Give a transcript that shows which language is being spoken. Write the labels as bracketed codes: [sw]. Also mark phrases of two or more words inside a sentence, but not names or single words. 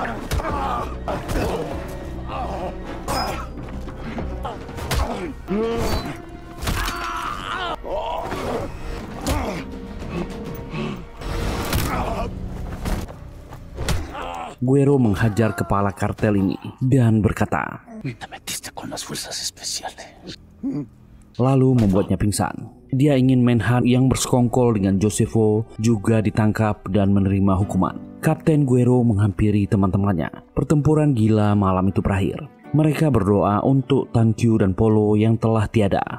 [id] Guerrero menghajar kepala kartel ini dan berkata, [es] Te metiste con las fuerzas especiales. [id] lalu membuatnya pingsan. Dia ingin Manhunt yang bersekongkol dengan Josepho juga ditangkap dan menerima hukuman. Kapten Guerrero menghampiri teman-temannya. Pertempuran gila malam itu berakhir. Mereka berdoa untuk Tan Q dan Polo yang telah tiada.